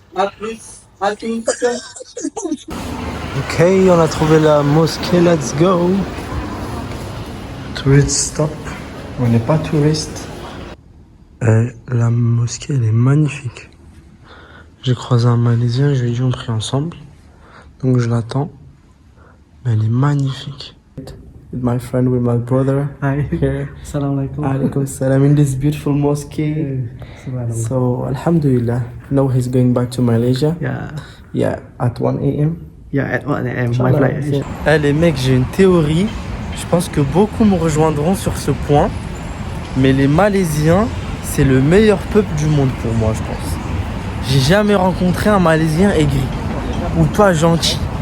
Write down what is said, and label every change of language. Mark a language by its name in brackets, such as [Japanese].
[French] À plus à tous. Ok, on a trouvé la mosquée, [English] let's go. Tourist stop. [French] On n'est pas touriste. La mosquée, elle est magnifique. J'ai croisé un Malaisien, je lui ai dit on prie ensemble. Donc je l'attends. Mais elle est magnifique. [English] With my friend, with my brother. Hi. Here. Salam alaikum. Alaikum salam. In this beautiful mosque. So, alhamdulillah. Now he's going back to Malaysia. Yeah. Yeah, at 1 a.m. Yeah, at 1 a.m. My flight. [French] Eh les mecs, j'ai une théorie. Je pense que beaucoup me rejoindront sur ce point. Mais les Malaisiens, c'est le meilleur peuple du monde pour moi, je pense. J'ai jamais rencontré un Malaisien aigri. Ou pas gentil.